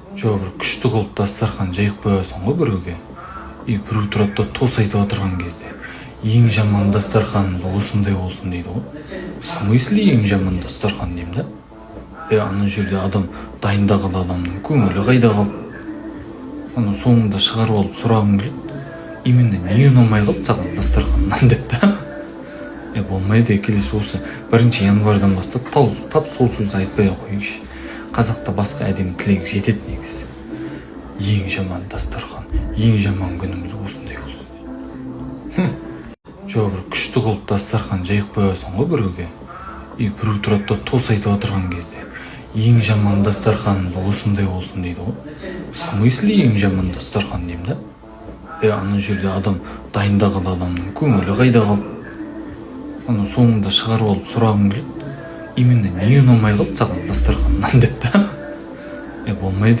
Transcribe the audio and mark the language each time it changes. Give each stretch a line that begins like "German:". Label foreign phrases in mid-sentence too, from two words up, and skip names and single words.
Kazakh: Жо бір күшті қылып дастархан жайып қоясың ғой біреуге. И біреу тұрады да тос айтып отырған кезде ең жаман дастарханымыз осындай болсын дейді ғой.
Russian: В смысле
Kazakh: ең жаман дастархан деймін да? Ана жерде адам дайындаған адамның көңілі қайда қалды? Ана соңында шығарып алып сұрағым келеді. Именно не ұнамай қалды саған дастарханнан деп та? Болмайды, келесі осы 1 январдан бастап тап сол сөзді айтпай қойыңызшы. Қазақта басқа әдемі тілек жетеді негізі. Ең жаман дастархан, ең жаман күніміз осындай болсын. Жо бір күшті қылып дастархан жайып қоясың ғой біреуге. И біреу тұрады да тос айтып отырған кезде ең жаман дастарханымыз осындай болсын дейді ғой.
Russian: В смысле
Kazakh: ең жаман дастархан деймін да? Ана жерде адам дайындаған адамның көңілі қайда қалды? Ана соңында шығарып алып сұрағым келеді. Именно не ұнамай қалды саған дастарханнан деп та? Болмайды.